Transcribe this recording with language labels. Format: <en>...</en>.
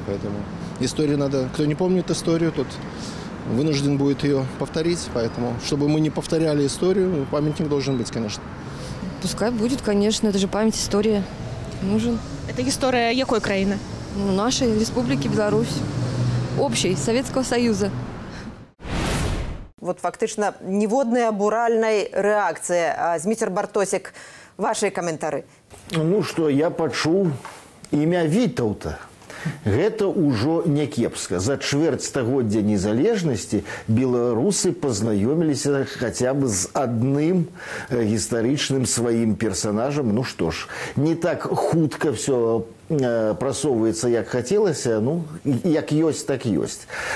<ru>Поэтому историю надо... Кто не помнит историю, тот вынужден будет ее повторить. Поэтому, чтобы мы не повторяли историю, памятник должен быть, конечно. Пускай будет, конечно. Это же память, история. Нужен. Это история какой краины? Ну, нашей Республики Беларусь. Общей, Советского Союза.</ru> <be>Вот фактично ніводнай абуральнай рэакцыі. Зміцер Бартосік, ваши каментары.</be> <ru>Ну что,</ru> <be>я пачуў імя Вітаўта. Гэта ўжо не кепска. За чвэрць стагоддзя незалежнасці беларусы пазнаёміліся хаця б з адным гістарычным сваім персанажам. Ну што ж, не так хутка все прасоўваецца, як хацелася, ну, як ёсць, так ёсць.</be>